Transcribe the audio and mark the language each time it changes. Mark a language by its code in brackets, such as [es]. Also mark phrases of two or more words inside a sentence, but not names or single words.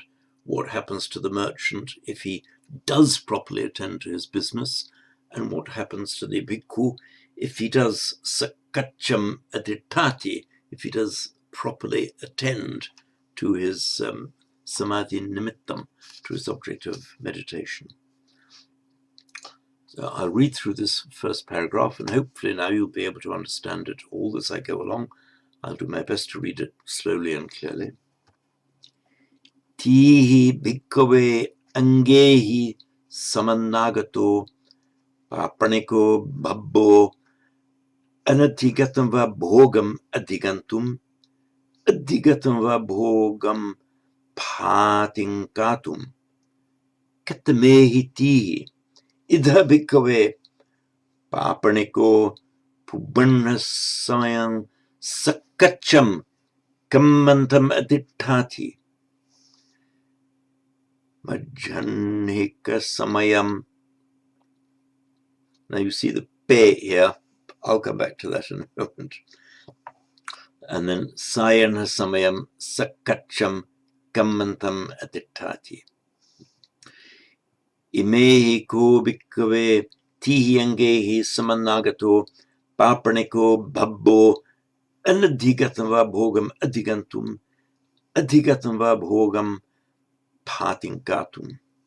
[en] What happens to the merchant if he does properly attend to his business, and what happens to the bhikkhu if he does [pi] sakacham adittati, [en] if he does properly attend to his [pi] samadhi nimittam, [en] to his object of meditation. So I'll read through this first paragraph, and hopefully now you'll be able to understand it all as I go along. I'll do my best to read it slowly and clearly. [pi] Tihi bhikkhave angehi samannagato papaniko bhabbo anadhigatam va bhogam adhigantum adhigatam va bhogam patinkatum katamehi tihi idha bhikkhave papaniko pubannasamayam sakacham kammantam adittati majhanhika samayam. [en] Now you see the pe here. I'll come back to that in a moment. And then [pi] sayana samayam sakacham kammantam adittati. Imehi ko bhikkhave tihi angehi samannagato papaniko bhabbo anadhigatam va bhogam adhigantum adhigatam va bhogam patinkatum.